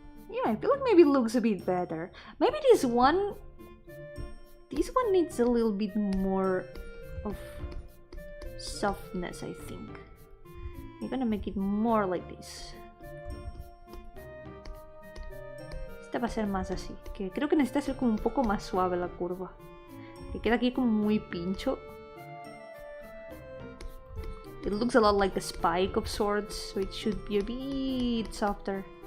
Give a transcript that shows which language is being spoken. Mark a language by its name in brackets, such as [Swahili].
[English] Yeah, I feel like maybe it looks a bit better. Maybe this one needs a little bit more of softness, I think. I'm gonna make it more like this. [Spanish] Esta va a ser más así, que creo que necesita ser como un poco más suave la curva. Que queda aquí como muy pincho. [English] It looks a lot like a spike of sorts, so it should be a bit softer.